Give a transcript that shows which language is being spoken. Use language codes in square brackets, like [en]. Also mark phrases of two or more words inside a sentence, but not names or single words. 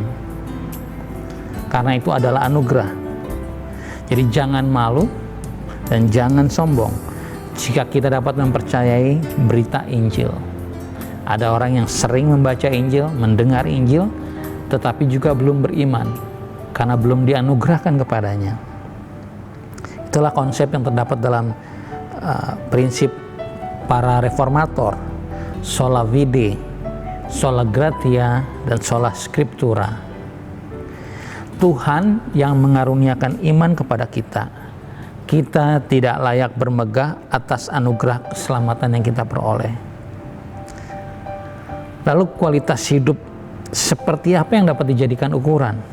[id] Karena itu adalah anugerah. Jadi jangan malu dan jangan sombong jika kita dapat mempercayai berita Injil. Ada orang yang sering membaca Injil, mendengar Injil, tetapi juga belum beriman karena belum dianugerahkan kepadanya. Itulah konsep yang terdapat dalam prinsip para reformator, [la] sola fide, sola gratia, dan sola scriptura. [id] Tuhan yang mengaruniakan iman kepada kita. Kita tidak layak bermegah atas anugerah keselamatan yang kita peroleh. Lalu kualitas hidup seperti apa yang dapat dijadikan ukuran?